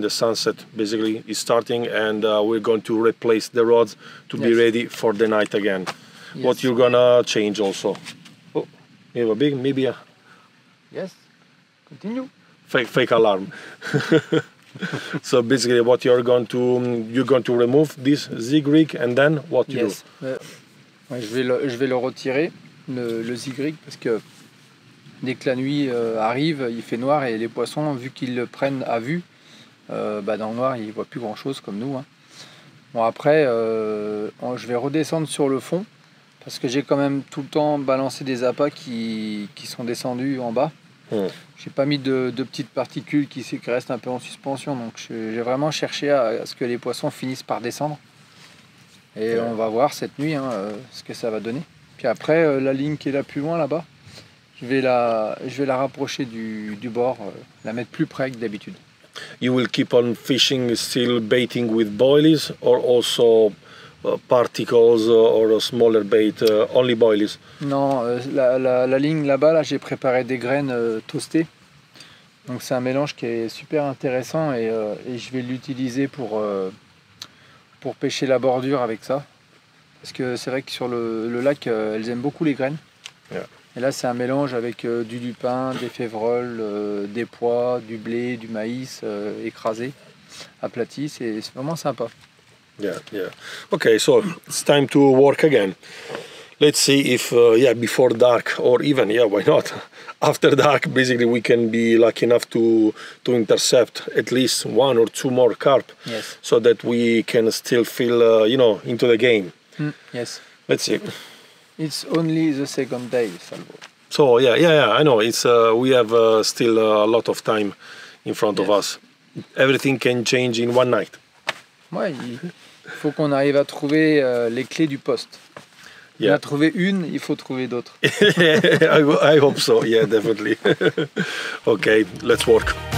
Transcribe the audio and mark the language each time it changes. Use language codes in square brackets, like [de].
[en] The sunset basically is starting, and we're going to replace the rods to be ready for the night again. Yes. What you're gonna change also? Oh, you have a big, maybe a... Yes, continue. Fake alarm. So basically, what you're going to remove this zig rig, and then what you do? [fr] Ouais, je vais le retirer, le zig rig, parce que dès que la nuit arrive, il fait noir, et les poissons, vu qu'ils le prennent à vue, dans le noir, ils ne voient plus grand chose comme nous, hein. Bon, après, je vais redescendre sur le fond, parce que j'ai quand même tout le temps balancé des appâts qui sont descendus en bas. J'ai pas mis de petites particules qui restent un peu en suspension, donc j'ai vraiment cherché à ce que les poissons finissent par descendre. Et on va voir cette nuit ce que ça va donner. Puis après, la ligne qui est là plus loin là-bas, je vais la rapprocher du bord, la mettre plus près que d'habitude. [en] You will keep on fishing, still baiting with boilies, or also particles or smaller bait, only boilies? [fr] Non, la ligne là-bas, là, j'ai préparé des graines toastées. Donc c'est un mélange qui est super intéressant et je vais l'utiliser pour pêcher la bordure avec ça. Parce que c'est vrai que sur le lac, elles aiment beaucoup les graines. [en] Yeah. [fr] Et là, c'est un mélange avec du lupin, des févroles, des pois, du blé, du maïs écrasé, aplati. C'est vraiment sympa. [en] Yeah, yeah. Okay, so it's time to work again. Let's see if, before dark or even, why not? After dark, basically, we can be lucky enough to intercept at least 1 or 2 more carp. Yes. So that we can still feel, into the game. Yes. Let's see. It's only the second day, Salvo. So yeah, I know. It's we have still a lot of time in front of us. Everything can change in one night. [fr] Ouais, il faut qu'on arrive à trouver les clés du poste. On a trouvé une, il faut trouver d'autres. [en] I hope so. Yeah, definitely. Okay, let's work.